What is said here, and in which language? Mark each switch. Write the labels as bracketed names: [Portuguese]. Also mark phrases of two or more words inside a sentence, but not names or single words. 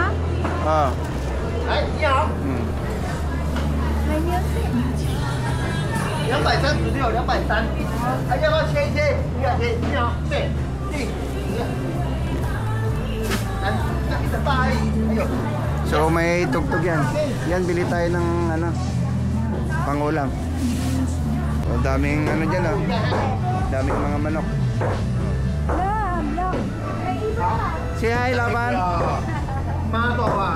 [Filipino] Oo. [Chinese] 哎，你好， [Filipino] May music. [Chinese] 236，230，哎，要不要切一切？你好，你好，对，对，来，一整八而已，还有。 [Filipino] So may tugtog yan. Yan, bili tayo ng ano, pangulam. So daming ano dyan, oh. Daming mga manok. Love. [English] Say hi, Laban. [Chinese] 妈宝啊！